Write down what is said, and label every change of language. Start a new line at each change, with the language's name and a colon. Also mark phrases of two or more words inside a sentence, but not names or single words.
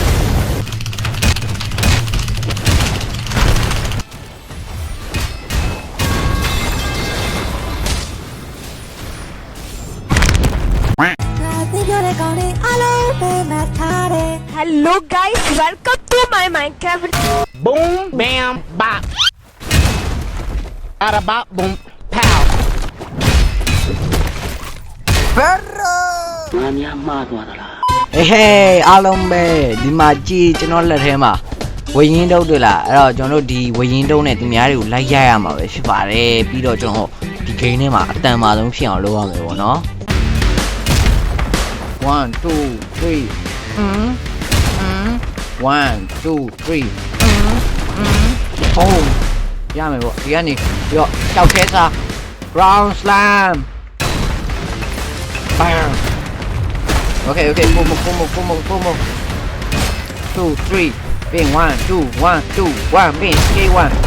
English: Hello guys, welcome to my Minecraft. Boom, bam, bop. Bada bop, boom, pow.
Burmese: Hey အားလုံးပဲဒီမှာကြည်ကျွန်တော်လက်ထဲမှာဝေရင်တုပ်တွေ့လားအဲ့တော့ကျွန်တော်တို့ဒီဝေရင်တုပ်နဲ့သူများတွေကိုလိုက်ရရမှာပဲဖြစ်ပါတယ်ပြီးတော့ကျွန်တော်ဒီ game ထဲမှာအတန်မာဆုံးဖြစ်အောင်လုပ်ရမယ်ပေါ့နော် 1 2 3 1 2 3ဟိုးရမယ်ပေါ့ဒီကနေပြီးတော့ကြောက်ခဲစား
English: round slam bam Okay, Pomo. 2, 3, pin 1, 2, 1, 2, 1, pin, K1.